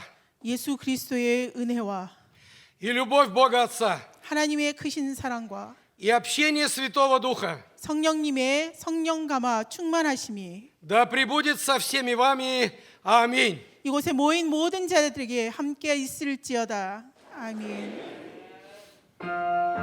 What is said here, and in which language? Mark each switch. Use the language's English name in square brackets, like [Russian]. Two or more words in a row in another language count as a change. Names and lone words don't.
[Korean] 예수 그리스도의 은혜와 [Russian] и любовь Бога Отца [Korean] 하나님의 크신 사랑과 [Russian] и общение Святого Духа [Korean] 성령님의 성령 감화 충만하심이 [Russian] да пребудет со всеми вами. Аминь. [Korean] 이곳에 모인 모든 자들에게 함께 있을지어다. 아멘.